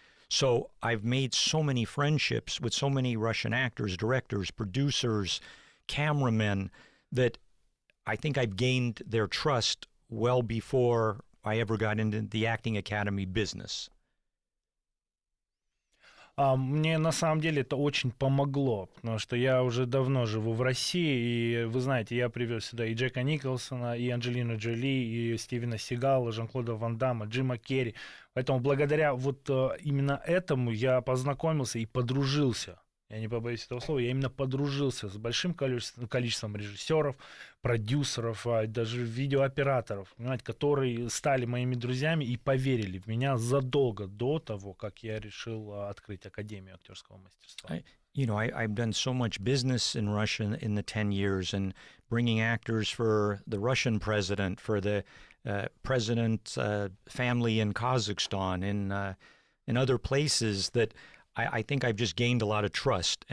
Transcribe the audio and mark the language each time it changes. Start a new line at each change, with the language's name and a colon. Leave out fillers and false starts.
English: So I've made so many friendships with so many Russian actors, directors, producers, cameramen, that I think I've gained their trust well before I ever got into the acting academy business.
Russian: Мне на самом деле это очень помогло, потому что я уже давно живу в России, и вы знаете, я привез сюда и Джека Николсона, и Анджелину Джоли, и Стивена Сигала, Жан-Клода Ван Дамма, Джима Керри. Поэтому благодаря вот именно этому я познакомился и подружился. Я не побоюсь этого слова, я именно подружился с большим количеством режиссеров, продюсеров, даже видеооператоров, понимаете, которые стали моими друзьями и поверили в меня задолго до того, как я решил открыть Академию актерского мастерства.
English: I've done so much business in Russia in the 10 years, and bringing actors for the Russian president, for the president's family in Kazakhstan, in other places, that I think I've just gained a lot of trust.